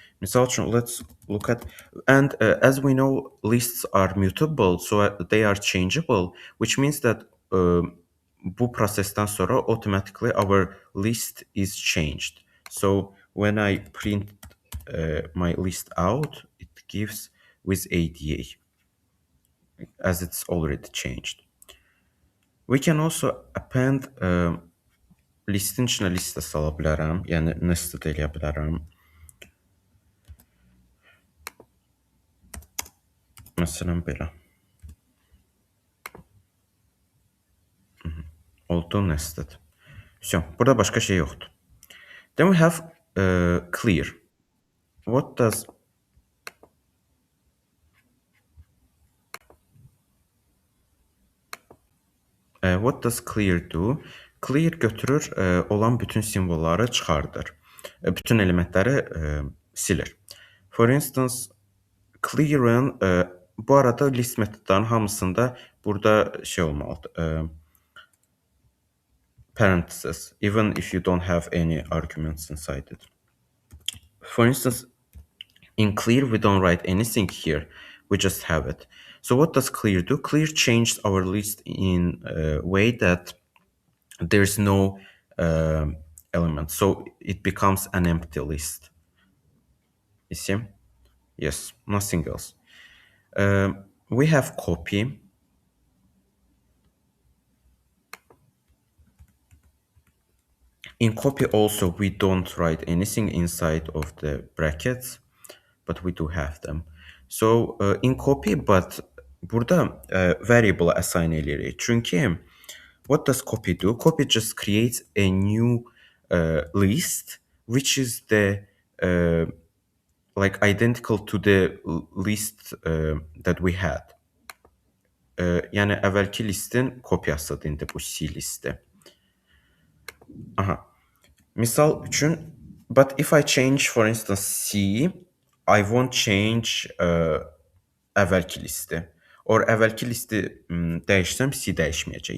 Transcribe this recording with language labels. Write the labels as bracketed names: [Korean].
[Azerbaijani] Misal üçün, [English] let's look at, and as we know, lists are mutable, so they are changeable, which means that [Azerbaijani] bu prosesdən sonra [English] automatically our list is changed. So when I print my list out, it gives with ADA as it's already changed. We can also append [Azerbaijani] listin içinə listə sala bilərəm, yəni nested eləyə bilərəm. Məsələn belə. Oldu nested. [Russian] Все, [Azerbaijani] burada başqa şey yoxdur. [English] Then we have clear. What does what does clear do? [Azerbaijani] Clear götürür olan bütün simvolları çıxardır. Bütün elementləri silir. [English] For instance, [Azerbaijani] clear'ın bu arada list metodlarının hamısında burada şey olmalıdır. [English] Parentheses, even if you don't have any arguments inside it. For instance, in clear, we don't write anything here. We just have it. So what does clear do? Clear changed our list in a way that there's no element. So it becomes an empty list. You see? Yes, nothing else. We have copy. In copy also, we don't write anything inside of the brackets, but we do have them. So in copy, but [Azerbaijani] burada variable assign edirik. [English] Çünki what does copy do? Copy just creates a new list, which is the like identical to the list that we had. [Azerbaijani] Yəni əvvəlki listin kopyasıdır indi bu C listi. Aha. Misal üçün, [English] but if I change for instance C, I won't change [Azerbaijani] əvvəlki listi. Or əvvəlki listi dəyişsəm C dəyişməyəcək.